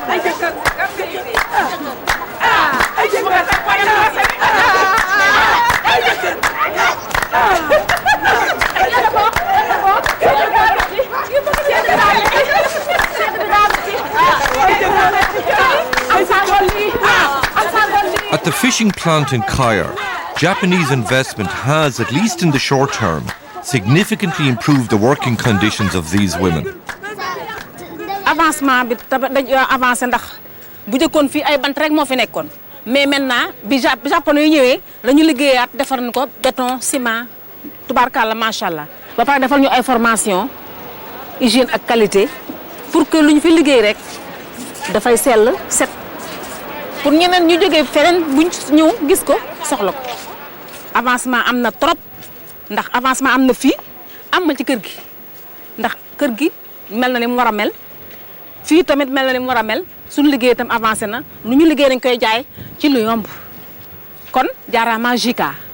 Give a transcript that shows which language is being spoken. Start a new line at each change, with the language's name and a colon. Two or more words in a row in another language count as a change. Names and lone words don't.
English: At the fishing plant in Kayar, Japanese investment has, at least in the short term, significantly improved the working conditions of these women.
Wolof: Avancement bi dañu avancé ndax bu jëkkoon fii ay bant rek moo fi nekkoon
French: mais maintenant
Wolof: bi japonais yi ñëwee lañu liggéeyaat defar nañ ko
French: béton ciment
Wolof: tubaarkàlla
Arabic: ما شاء الله
Wolof: ba pare defal ñu ay
French: formation hygiène
Wolof: ak
French: qualité pour que
Wolof: lu ñu fi liggéey rek dafay sell set pour ñeneen ñu jógee feneen buñ ñëw gis ko soxla ko avancement am na trop ndax avancement am na fii am na ci kër gi ndax kër gi mel na ni mu war a mel fii tamit mel na ni mu war a mel suñu liggéey itam avancé na lu ñu liggéey dañ koy jaay ci lu yomb kon jaaraama Jika.